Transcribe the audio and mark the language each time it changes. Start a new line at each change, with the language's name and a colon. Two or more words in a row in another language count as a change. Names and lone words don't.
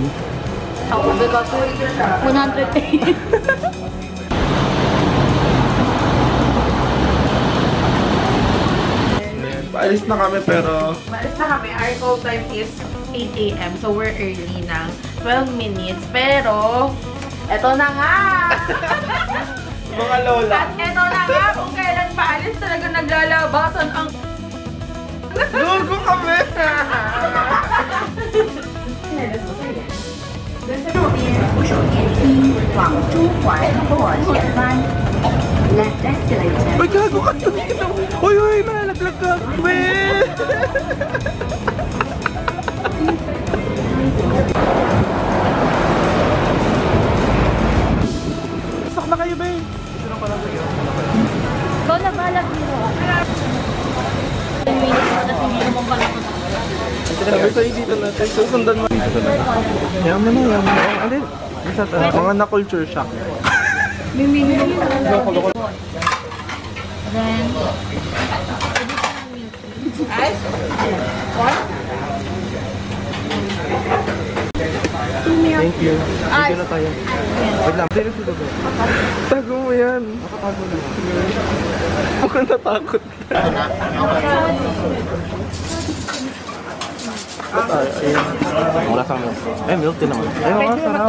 Filipino: Ako, because 108. Paalis na kami pero Maalis na kami.
English: Our call time is 8 a.m. So, we're early ng 12 minutes.
Filipino: Pero, eto na nga! mga lola. At eto na nga, kung kailan paalis talaga naglalabasan ang... Dugo kami!
Chinese: 扶手电梯往珠环或前方。
English: Left escalator.
Filipino: Uy, gago ka dito! Uy, uy, malalaglag ka! Well! Sak na kayo, be! Ikaw na balak dito. 10 minutes na kasi hindi naman pala ko. Sabi sa'yo dito natin, susundan mo. Yaman na, yaman na. Alin? Mga na-
English: culture shock.
Filipino: Mimili na yun.
English: Then, Ice? Thank you.
Filipino: Sige na tayo. Wait lang. Sino si Bebe? Tago mo yan. Nakatago na. Mukhang natakot ka. Wala sa milk. Eh, milk din naman. Ay, mga sarap.